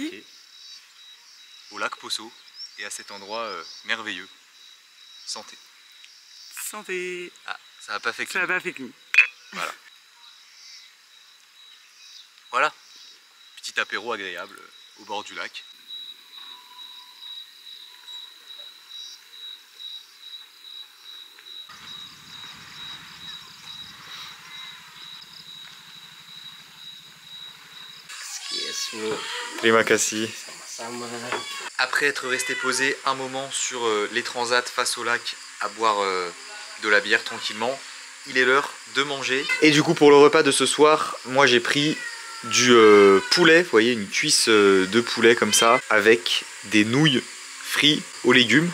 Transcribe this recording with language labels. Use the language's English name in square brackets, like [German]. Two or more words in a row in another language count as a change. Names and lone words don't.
[French] trinquer au lac Poso et à cet endroit merveilleux. Santé. Santé. Ah, ça n'a pas fait que Ça n'a pas fait que nous. Voilà. Voilà. Petit apéro agréable au bord du lac. [English] Yes, bro. [Indonesian] Terima kasih. Sama-sama. [French] Après être resté posé un moment sur les transats face au lac à boire de la bière tranquillement, il est l'heure de manger. Et du coup pour le repas de ce soir, moi j'ai pris du poulet, vous voyez, une cuisse de poulet comme ça, avec des nouilles frites aux légumes.